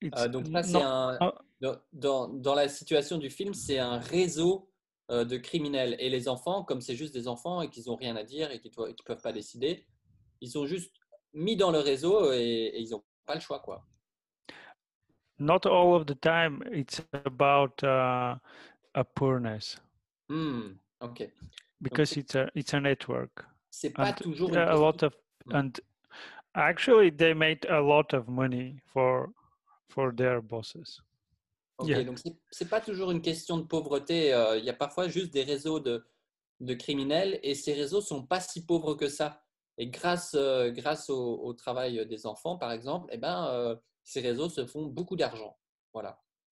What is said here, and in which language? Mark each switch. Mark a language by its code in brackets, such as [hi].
[fr] Donc là, c'est dans la situation du film, c'est un réseau de criminels. Et les enfants, comme c'est juste des enfants et qu'ils n'ont rien à dire et qu'ils ne peuvent pas décider, ils sont juste mis dans le réseau et ils n'ont pas le choix, quoi. [en] Not all of the time it's about a poorness. Okay. Because donc, it's a network. [fr] C'est pas toujours [en] a lot of and actually they made a lot of money for their bosses. Ok, yeah. [fr] Donc c'est pas toujours une question de pauvreté. Il y a parfois juste des réseaux de criminels et ces réseaux sont pas si pauvres que ça. Et grâce au travail des enfants, par exemple, ces réseaux se font beaucoup d'argent. Voilà.